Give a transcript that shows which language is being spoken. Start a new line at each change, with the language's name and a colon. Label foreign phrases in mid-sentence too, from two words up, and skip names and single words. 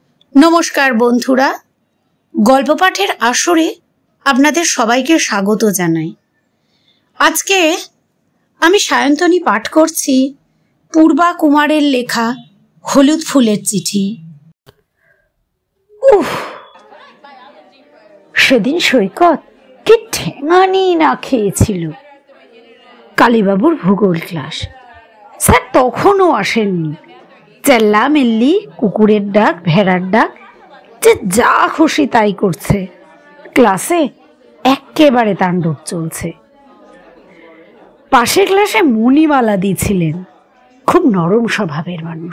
Bangla: নমস্কার বন্ধুরা গল্প পাঠের আসরে আপনাদের সবাইকে স্বাগত জানাই। আজকে আমি সায়ন্তনী পাঠ করছি পূর্বা কুমারের লেখা হলুদ ফুলের চিঠি। সেদিন সৈকত কী ঠ্যাঙানি না খেয়েছিল। কালীবাবুর ভূগোল ক্লাস স্যার তখনো আসেননি। চেল্লামেল্লি কুকুরের ডাক ভেড়ার ডাক যে যা খুশি তাই করছে। ক্লাসে একেবারে তাণ্ডব চলছে। পাশের ক্লাসে মণিমালা দিয়েছিলেন, খুব নরম স্বভাবের মানুষ।